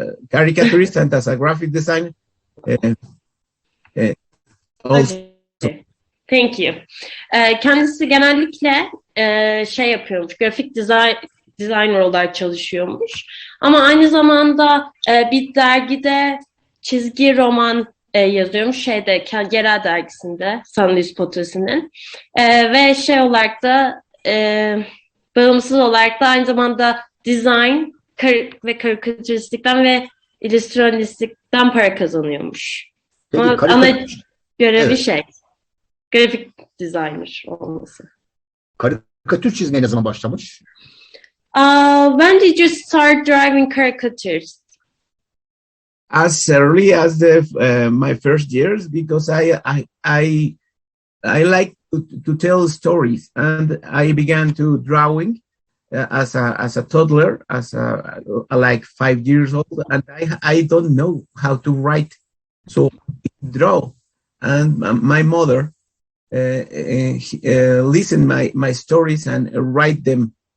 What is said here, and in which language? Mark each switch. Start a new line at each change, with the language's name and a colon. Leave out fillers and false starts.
English: Caricaturist and as a graphic designer. Also. Okay. Thank you.
Turkish: Kendisi genellikle şey yapıyormuş, grafik designer olarak çalışıyormuş. Ama aynı zamanda bir dergide çizgi roman yazıyormuş, yerel dergisinde, San Potosi'nin. Ve şey olarak da bağımsız olarak da aynı zamanda design ve karikatüristlikten ve illüstrasyonistlikten para kazanıyormuş. Peki, Ama ana görevi grafik designer olması. Karikatür çizmeye ne zaman başlamış?
English: When did you start drawing caricatures? As early as my first years, because I like to tell stories, and I began to drawing as a toddler, like 5 years old, and I don't know how to write, so I draw, and my mother listen my stories and write them.